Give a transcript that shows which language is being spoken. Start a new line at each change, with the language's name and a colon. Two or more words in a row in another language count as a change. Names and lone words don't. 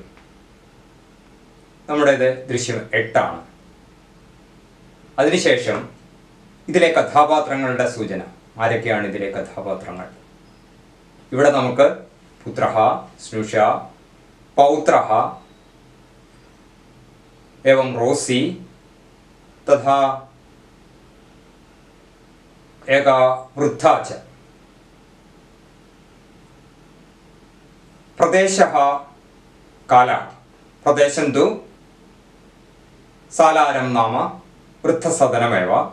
Malayalam: നമ്മുടേത് ദൃശ്യം 8 ആണ്. അതിനുശേഷം ഇതിലെ കഥാപാത്രങ്ങളുടെ സൂചന. ആരൊക്കെയാണ് ഇതിലെ കഥാപാത്രങ്ങൾ? ഇവിടെ നമുക്ക്
Sanskrit: പുത്രഃ, സ്നുഷ, പൗത്രഃ एवं रोसी तथा एका वृद्धा च. प्रदेशः कालः. प्रदेशं तु सालारं नाम वृद्धसदनमेव.